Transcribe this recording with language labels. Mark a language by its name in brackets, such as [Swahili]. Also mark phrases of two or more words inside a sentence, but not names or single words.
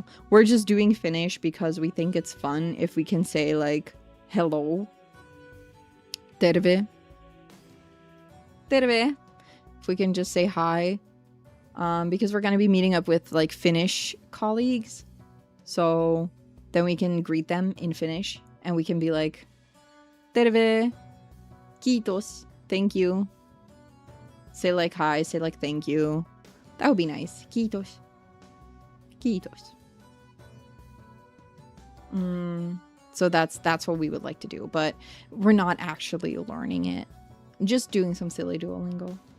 [English] We're just doing Finnish because we think it's fun if we can say like hello. [Finnish] Terve. Terve. [English] If we can just say hi. Because we're going to be meeting up with like Finnish colleagues. So then we can greet them in Finnish. And we can be like, [Finnish] terve, kiitos, [English] thank you. Say like hi, say like thank you. That would be nice. [Finnish] Kiitos. Kiitos. [English] So that's what we would like to do. But we're not actually learning it. Just doing some silly Duolingo.